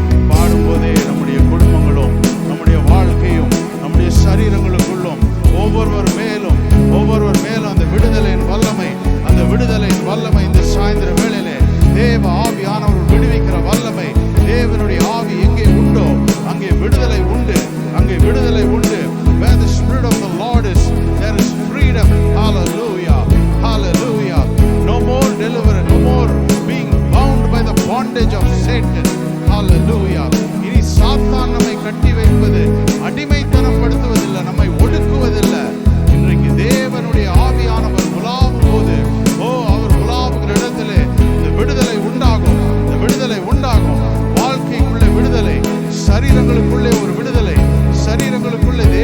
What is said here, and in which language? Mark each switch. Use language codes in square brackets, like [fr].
[ta] பாடும்போதே நம்முடைய குடும்பங்களும், நம்முடைய வாழ்க்கையும், நம்முடைய சரீரங்களுக்குள்ளும் ஒவ்வொருவர் மேலும் அந்த விடுதலையின் வல்லமை, அந்த விடுதலையின் வல்லமை இந்த சாயந்தர வேளையிலே தேவ ஆவியானவர் விடுவிக்கிற வல்லமை. தேவனுடைய ஆவி எங்கே உண்டோ அங்கே விடுதலை உண்டு, அங்கே விடுதலை உண்டு. [en] Where the spirit of the Lord is, there is freedom. Hallelujah, hallelujah. No more deliverance, no more being bound by the bondage of Satan. Hallelujah. [ta] இனி சாத்தான் நம்மை கட்டி வைப்பது, அடிமைத்தனம் படுத்துவதில்லை, நம்மை ஒடுக்குவதில்லை. இன்றைக்கு தேவனுடைய ஆவியானவர் உலாவும் போது, ஓ அவர் உலாவுகிற இடத்திலே இந்த விடுதலை உண்டாகும், இந்த விடுதலை உண்டாகும். வாழ்க்கைக்குள்ளே விடுதலை, சரீரங்களுக்குள்ளே ஒரு விடுதலை, சரீரங்களுக்குள்ளே